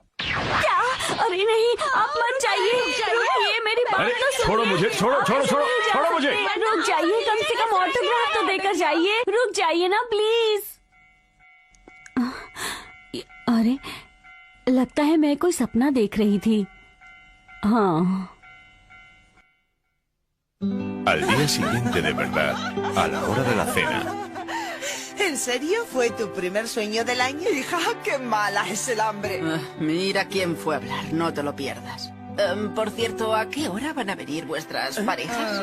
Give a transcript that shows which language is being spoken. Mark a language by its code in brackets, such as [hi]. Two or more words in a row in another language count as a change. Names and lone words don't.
[hi] क्या? अरे नहीं, आप मत जाइए। रुकिए, मेरी बात अरे, तो सुनिए। छोड़ो मुझे, छोड़ो, छोड़ो, छोड़ो, छोड़ो मुझे। रुक जाइए, कम से कम ऑटोग्राफ तो देकर जाइए। रुक जाइए ना प्लीज। अरे, लगता है मैं कोई सपना देख रही थी। हाँ। [es] Al día siguiente de verdad, a la hora de la cena. ¿En serio fue tu primer sueño del año? Hija, qué mala es el hambre. Mira quién fue a hablar, no te lo pierdas. Por cierto, ¿a qué hora van a venir vuestras parejas?